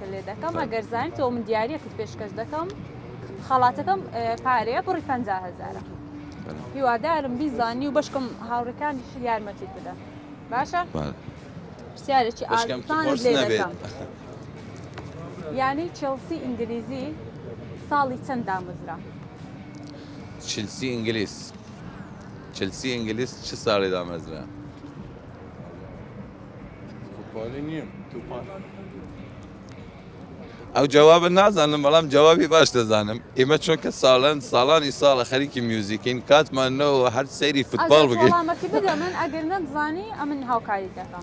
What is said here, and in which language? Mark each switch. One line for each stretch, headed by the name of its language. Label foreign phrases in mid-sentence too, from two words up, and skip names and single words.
Central Kurdish: لێ دەکەم ئەگەر زانیت تۆ من دیارەکەت پێشکەش دەکەم خەڵاتەکەم پارەیە بڕی 50,000 هیوادارم بیزانی و بەشکم هاوڕێکانیش یارمەتیت بدە باشە؟ پرسیارێکی ئاسانت لێ دەکەم یانی چێلسی ئینگلیزی ساڵی چەند دامەزرا؟
Persian: چلسی انگلیس چه سالی دامەزرا؟
Central Kurdish: ئەو جوابە نازانم بەڵام جوابی باش دەزانم ئێمە چونکە ساڵانی ساڵە خەریکی میوزیکین کاتمانەوە هەر سەیری فوتباڵ بگەین وەڵامەکەی بدە من ئەگەر نەتزانی ئەمن هاوکاری دەکەم